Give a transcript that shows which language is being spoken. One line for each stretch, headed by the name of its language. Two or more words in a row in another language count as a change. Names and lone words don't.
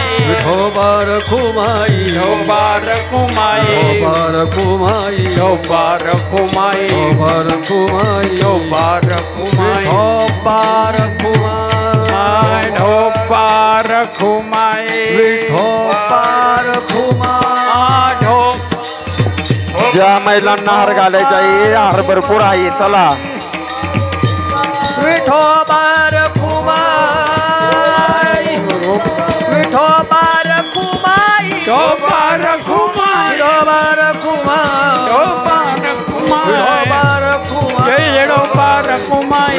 Marathi: विठोबा रखुमाई, विठोबा रखुमाई, विठोबा रखुमाई, विठोबा रखुमाई, विठोबा रखुमाई, विठोबा रखुमाई, विठोबा रखुमाई, विठोबा रखुमाई, विठोबा रखुमाई, ज्या महिलांना हार घालायचा आहे हार भरपूर आहे. चला विठोबा रखुमाई, विठोबा रखुमाई, विठोबा रखुमाई, विठोबा रखुमाई, विठोबा रखुमाई, विठोबा रखुमाई, जय विठोबा रखुमाई,